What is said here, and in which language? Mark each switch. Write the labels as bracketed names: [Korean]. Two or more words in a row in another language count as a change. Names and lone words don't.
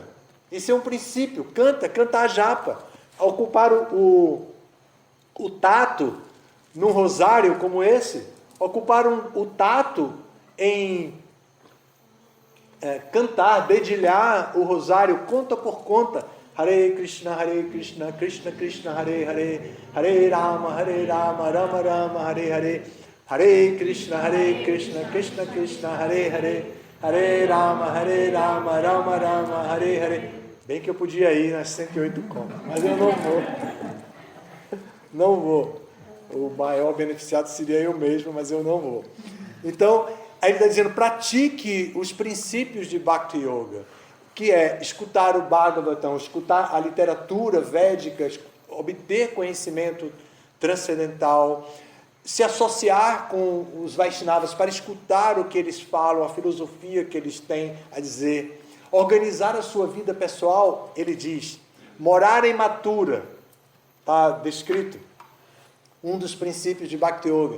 [Portuguese] Esse é um princípio, canta a japa. Ocupar o tato num rosário como esse, ocupar o tato em cantar, dedilhar o rosário conta por conta. [Sanskrit] हरे कृष्ण, कृष्ण कृष्ण, हरे हरे, हरे राम, राम राम, हरे हरे, हरे कृष्ण, कृष्ण कृष्ण, हरे हरे, हरे राम, राम राम, हरे हरे. [Portuguese] Bem que eu podia ir nas 108 contas, mas eu não vou. Não vou. O maior beneficiado seria eu mesmo, mas eu não vou. Então, aí ele está dizendo, pratique os princípios de Bhakti Yoga, que é escutar o Bhagavatam, escutar a literatura védica, obter conhecimento transcendental, se associar com os Vaishnavas para escutar o que eles falam, a filosofia que eles têm a dizer, organizar a sua vida pessoal, ele diz, morar em Mathura, está descrito, um dos princípios de Bhakti Yoga.